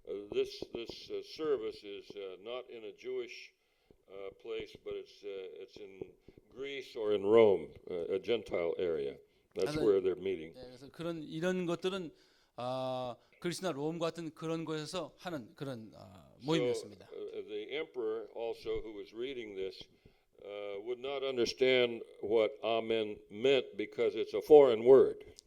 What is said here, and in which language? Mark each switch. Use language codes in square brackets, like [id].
[en] This service is not in a Jewish place, but it's in Greece or in Rome, a Gentile area. That's where they're meeting. [ko] 그래서 이런 것들은 그리스나 롬 같은 그런 곳에서 하는 그런 모임이었습니다. [en] So the emperor also, who was reading this, would not understand what Amen meant because it's a foreign word.